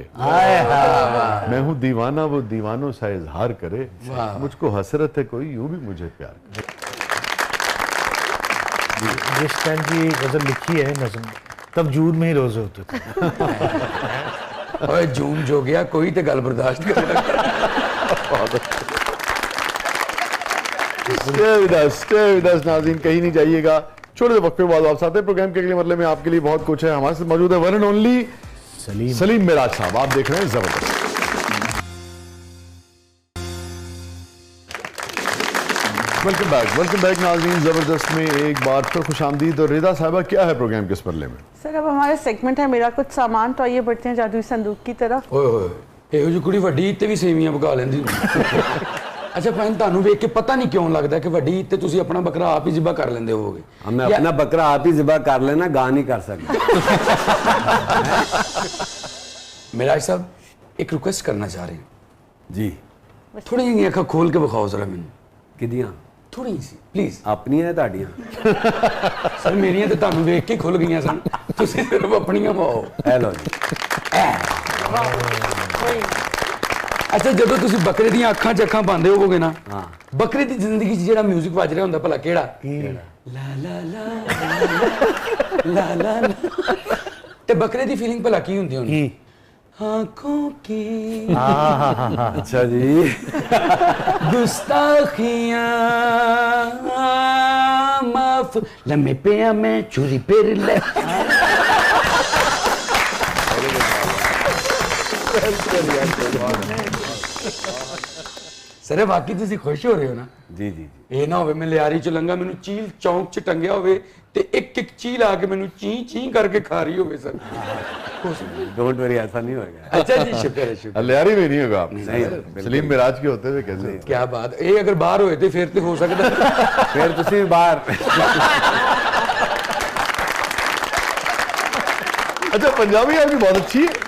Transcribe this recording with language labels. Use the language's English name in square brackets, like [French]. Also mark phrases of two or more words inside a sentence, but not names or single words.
[Urdu] میں ہوں دیوانہ وہ دیوانوں سا اظہار کرے, مجھ کو حسرت ہے کوئی یوں بھی مجھے پیار کرے. جس ٹائم کی غزل لکھی ہے نظم, تب جون میں ہی روزے ہوتے تھے. [Punjabi] اوے جون جو گیا کوئی تے گل برداشت کرے. [English] Stay with us [Urdu] ناظرین, کہیں نہیں جائیے گا. چھوڑے دے وقفے بعد واپس آتے ہیں. پروگرام کے اگلے مرحلے میں آپ کے لیے بہت کچھ ہے. ہمارے ساتھ موجود ہے [English] one and only [Urdu] سلیم معراج صاحب. آپ دیکھ رہے ہیں زبردست. [English] welcome back [Urdu] ناظرین. زبردست میں ایک بار پھر خوش آمدید. اور رضا صاحبہ کیا ہے پروگرام کے اس مرحلے میں؟ سر اب ہمارا سیگمنٹ ہے میرا کچھ سامان, تو آئیے بڑھتے ہیں جادوئی صندوق کی طرف. [Punjabi] اوئے ہوئے, ਇਹੋ ਜਿਹੀ ਕੁੜੀ ਵੱਡੀ ਤੇ ਵੀ ਸੇਵੀਆਂ ਪਕਾ ਲੈਂਦੀ. ਅੱਛਾ ਭਾਈ ਤੁਹਾਨੂੰ ਵੇਖ ਕੇ ਪਤਾ ਨਹੀਂ ਕਿਉਂ ਲੱਗਦਾ ਕਿ ਵੱਡੀ ਤੇ ਤੁਸੀਂ ਆਪਣਾ ਬੱਕਰਾ ਆਪ ਹੀ ਜ਼ਿਬਾ ਕਰ ਲੈਂਦੇ ਹੋਵੋਗੇ. ਮੈਂ ਆਪਣਾ ਬੱਕਰਾ ਆਪ ਹੀ ਜ਼ਿਬਾ ਕਰ ਲੈਣਾ, ਗਾ ਨਹੀਂ ਕਰ ਸਕਦਾ. [Urdu] معراج صاحب ایک ریکویسٹ کرنا چاہ رہے ہیں جی. [Punjabi] تھوڑی جی ਅੱਖਾਂ ਖੋਲ ਕੇ ਵਿਖਾਓ ਜ਼ਰਾ ਮੈਨੂੰ. ਕਿਹਦੀਆਂ? ਥੋੜੀ ਸੀ ਪਲੀਜ਼. ਆਪਣੀਆਂ ਹੈ ਤੁਹਾਡੀਆਂ? ਸਰ ਮੇਰੀਆਂ ਤੇ ਤੁਹਾਨੂੰ ਵੇਖ ਕੇ ਖੁੱਲ ਗਈਆਂ ਸਨ, ਤੁਸੀਂ ਸਿਰਫ ਆਪਣੀਆਂ ਪਾਓ. ਇਹ ਲਓ ਜੀ. ਅੱਛਾ ਜਦੋਂ ਤੁਸੀਂ ਬੱਕਰੇ ਦੀਆਂ ਅੱਖਾਂ 'ਚ ਅੱਖਾਂ ਪਾਉਂਦੇ ਹੋਵੋਗੇ ਨਾ, ਬੱਕਰੇ ਦੀ ਜ਼ਿੰਦਗੀ 'ਚ ਜਿਹੜਾ ਮਿਊਜ਼ਿਕ ਵੱਜ ਰਿਹਾ ਹੁੰਦਾ ਭਲਾ ਕਿਹੜਾ? ਲਾ ਲਾ ਲਾ ਲਾ ਲਾ ਲਾ. تے بکرے دی فیلنگ بھلا کی ہوندی ہونی کی [Urdu] آنکھوں کی اچھا جی [Punjabi] گستاخیاں معاف لمحے پیا میں چوری پھر لے سر واقعی تسی خوش ہو رہے ہو نا [Urdu] جی جی [Punjabi] یہ نہ ہوئے میں لیاری چ لنگا مینوں چیل چونک چ ٹنگیا ہوئے تے ایک ایک چیل آ کے مینوں چیں چیں کر کے کھا رہی ہوئے سر [English] don't worry [Urdu] ایسا نہیں ہوگا اچھا جی شکر ہے شکر لیاری میں نہیں ہوگا آپ نہیں سلیم معراج کے ہوتے ہوئے کیسے [Punjabi] کیا بات یہ اگر باہر ہوئے تھے پھر تے ہو سکتا پھر تسی باہر [Urdu] اچھا پنجابی آپ کی بہت اچھی ہے